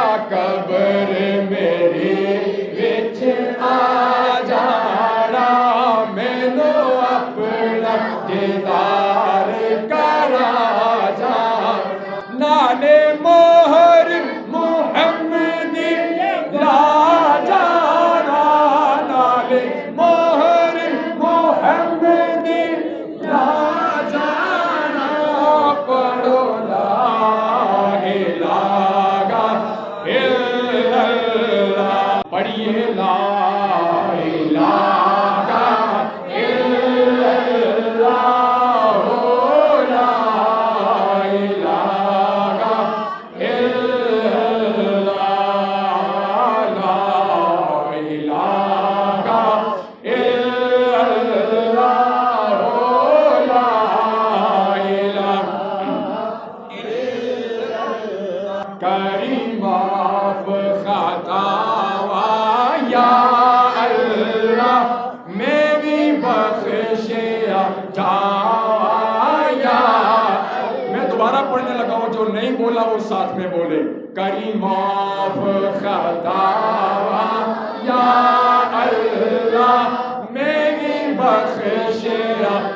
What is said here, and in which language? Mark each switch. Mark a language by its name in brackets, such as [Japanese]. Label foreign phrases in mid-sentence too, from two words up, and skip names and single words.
[Punjabi] قبر میرے وچ آ جانا مینوں اپنا دیدار کرا جانا نالے مہر محمدی لا جانا نالے مہر محمدی لا جانا پڑھو لا [Arabic] إله إلا الله پڑھیے لا إله إلا الله هو لا إله إلا الله لا إله إلا الله هو لا إله [Punjabi] کریم معاف خطاواں یا اللہ میری بخشیا [Urdu] جایا میں دوبارہ پڑھنے لگا ہوں جو نہیں بولا وہ ساتھ میں بولے [Punjabi] کریم معاف خطاواں یا اللہ میری بخشیا